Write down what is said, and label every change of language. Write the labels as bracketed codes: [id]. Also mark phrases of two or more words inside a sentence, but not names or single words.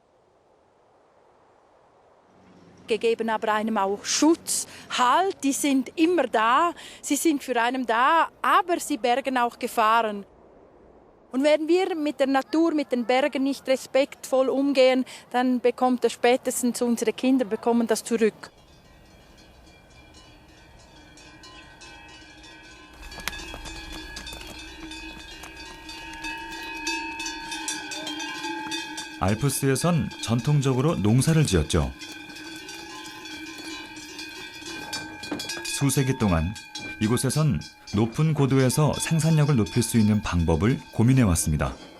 [de] Gegeben aber einem auch Schutz, Halt, die sind immer da, sie sind für einen da, aber sie bergen auch Gefahren. Und wenn wir mit der Natur, mit den Bergen nicht respektvoll umgehen, dann bekommt das spätestens unsere Kinder bekommen das zurück. [ko] 알프스에선 전통적으로 농사를 지었죠. 수세기 동안 이곳에선 높은 고도에서 생산력을 높일 수 있는 방법을 고민해왔습니다.